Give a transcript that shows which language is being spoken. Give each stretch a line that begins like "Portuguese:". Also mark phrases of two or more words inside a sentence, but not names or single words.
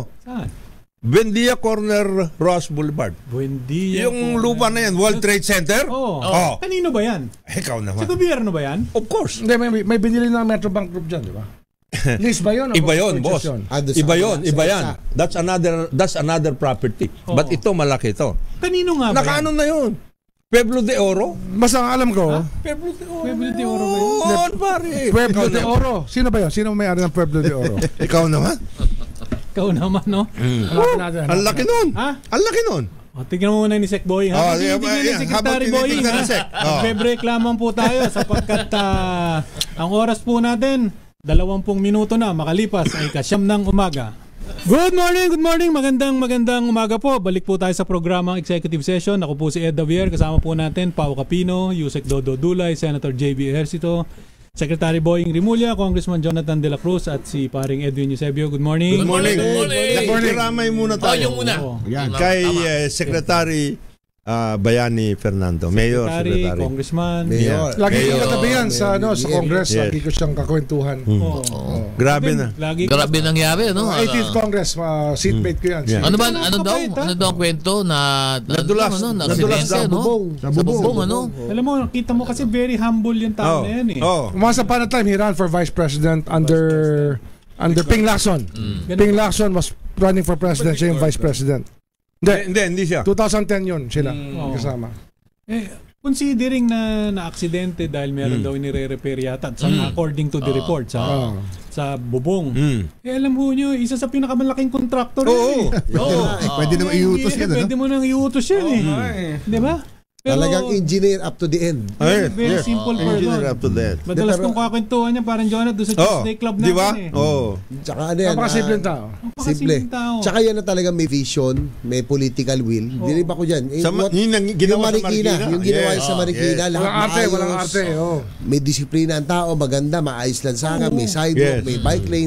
Filipino: Saan? Buendia Corner, Ross Boulevard. Buendia. Yung lupa na yan, World Trade Center? Kanino ba yan? Ikaw naman. Sa gobyerno ba yan?
English: Of course.
Filipino: Hindi, may binili ng Metrobank Group dyan, di ba? Lease ba yun? Iba yun, boss. Iba yan.
English: That's another property.
Filipino: But ito, malaki ito. Kanino nga ba yan? Nakaano na yun? Pueblo de Oro? Basta ang alam ko. Pueblo de Oro. Pueblo de Oro ba yun? Pare. Pueblo de Oro. Sino ba yun? Sino may-ari ng Pueblo de Oro? Ikaw naman. Ikaw naman, no? Ang laki nun. Ang laki nun. Tingnan mo muna ni Sec Boying. Tingnan ni Secretary Boying. Nagbe-reklaman po tayo sapagkat ang oras po natin 20 minuto na makalipas ay 9:00 ng umaga.
English: Good morning,
Filipino: magandang umaga po. Balik po tayo sa programang Executive Session. Ako po si Ed Davier, kasama po natin Pao Capino, Yusek Dodo Dulay, Senator JB Ejercito, Secretary Boying Rimulya, Congressman Jonathan De La Cruz at si paring Edwin Eusebio.
English: Good morning. Good morning.
Filipino: Ramay muna tayo. Kay Secretary Bayani Fernando, Mayor, Secretary, Congressman, Mayor. Lagi ko katabihan sa Congress, lagi ko siyang kakwentuhan. Grabe na. Grabe nangyari, no? 18th Congress, seatmate ko yan. Ano daw ang kwento na nadulas sa bubong, ano? Alam mo, kita mo kasi
English: very humble
Filipino: yung tao na yan eh.
English: Once upon a time, he ran for Vice President under Ping Lacson. Ping Lacson was running for President,
Filipino: siya yung Vice President. Hindi siya. 2010 yun sila kasama. Considering na aksidente dahil meron daw inire-repair yata
English: according to the report
Filipino: sa bubong. Alam mo nyo, isa sa pinakamalaking contractor Pwede naman iutos yan. Pwede mo nang iutos yan Di ba?
English: Talagang engineer up to the end. Very simple person. Engineer up to the end.
Filipino: Madalas kong kakwentuhan niya parang Jonah doon sa Tuesday Club natin diba? Tsaka ano yan. Napakasimpleng tao. Simple. Tsaka yan na talagang may vision, may
English: political will.
Filipino: Hindi ba ko dyan? Yung Marikina. Yung ginawa sa Marikina. Walang arte. May disiplina ang tao, maganda, maayos lang saka, may sidewalk, may
English: bike lane.